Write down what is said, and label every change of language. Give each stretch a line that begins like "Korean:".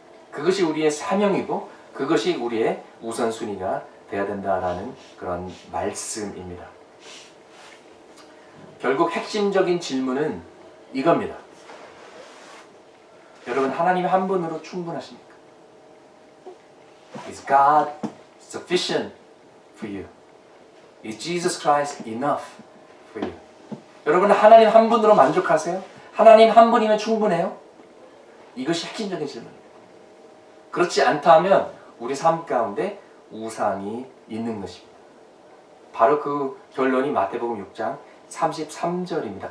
Korean: 그것이 우리의 사명이고 그것이 우리의 우선순위가 되어야 된다라는 그런 말씀입니다. 결국 핵심적인 질문은 이겁니다. 여러분, 하나님 한 분으로 충분하십니까?
English: Is God sufficient for you? Is Jesus Christ enough for you?
Korean: 여러분, 하나님 한 분으로 만족하세요? 하나님 한 분이면 충분해요? 이것이 핵심적인 질문입니다. 그렇지 않다면 우리 삶 가운데 우상이 있는 것입니다. 바로 그 결론이 마태복음 6장 33절입니다.